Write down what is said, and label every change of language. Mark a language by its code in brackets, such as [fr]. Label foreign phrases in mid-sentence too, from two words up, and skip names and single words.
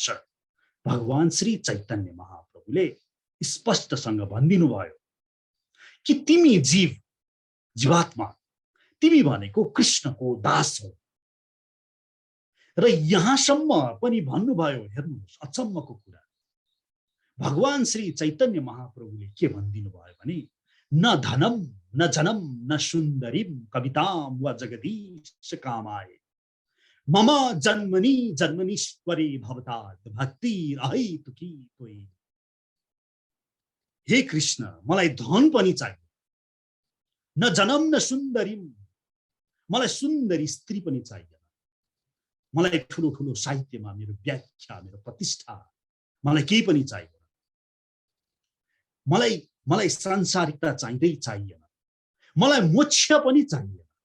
[ne] भगवान श्री चैतन्य महाप्रभुले स्पष्टसँग भनिदिनु भयो कि तिमी जीवात्मा, तिमी भनेको कृष्णको दास हो। र यहाँसम्म पनि भन्नुभयो, हेर्नुहोस् अचम्मको कुरा, भगवान श्री चैतन्य महाप्रभुले के भनिदिनु भयो भने [sa] न धनम न जनम न सुन्दरीम कविताम व जगदीश कामाय मम जन्मनि जन्मनीश्वरे भवतात् भक्ति अहैतुकी त्वयि। [ne] हे कृष्ण, मलाई धन पनि चाहियो, [sa] न जनम न सुन्दरी, [ne] मलाई सुन्दरी स्त्री पनि चाहिएन, मलाई ठुलो ठुलो साहित्यमा मेरो व्याख्या, मेरो प्रतिष्ठा, मलाई केही पनि चाहिएन, मलाई सांसारिकता चाहिएन, मलाई मोक्ष पनि चाहिएन।